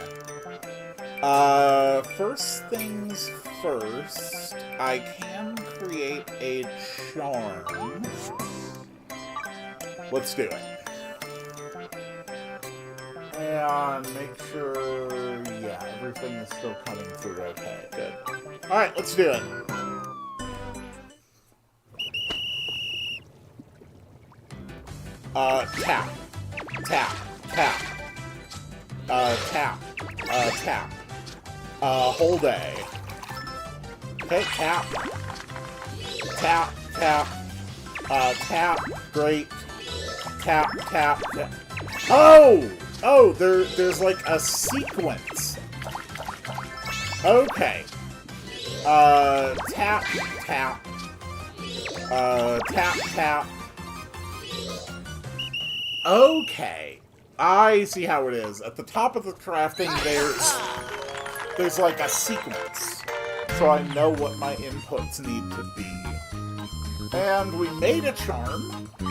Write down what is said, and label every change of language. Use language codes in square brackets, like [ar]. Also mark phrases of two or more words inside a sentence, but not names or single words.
[en] First things first, I can create a charm. Let's do it. And make sure, yeah, everything is still coming through okay. Good. Alright, let's do it. Tap. Tap. Tap. Tap. Tap. Hold A. Okay, tap. Tap. Tap. Tap. Great. Tap. Tap. Tap. Oh! Oh, there's like a sequence. Okay. Tap. Tap. Tap. Tap. Okay, I see how it is. At the top of the crafting, there's like a sequence, so I know what my inputs need to be. And we made a charm.